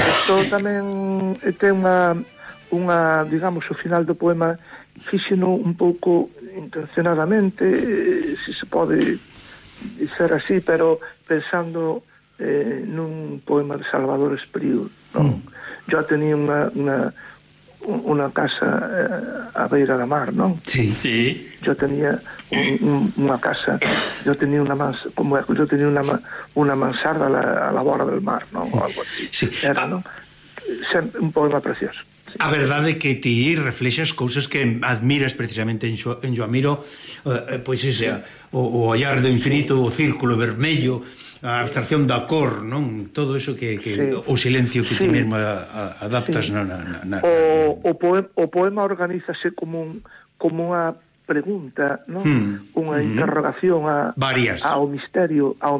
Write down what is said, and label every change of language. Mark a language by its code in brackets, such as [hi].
[gl] Esto tamén ten unha, digamos, o final do poema, fíxeno un pouco intencionadamente, si se pode dizer así, pero pensando nun poema de Salvador Espriu. [es] Yo tenía una casa [gl] a beira da mar, [es] ¿no? Sí. Yo tenía una casa, yo tenía una mansarda a la borda del mar, ¿no? O algo así. Sí. Era, ¿no? Un poema precioso. [gl] A verdade que ti reflexas cousas que admiras precisamente en Joan Miró, pois ese, o ollar do infinito, o círculo vermello, a abstracción da cor, non? Todo eso que sí. O silencio que sí. Ti mesmo adaptas, sí. Na. O poema organízase como unha pregunta, non? Unha interrogación ao misterio.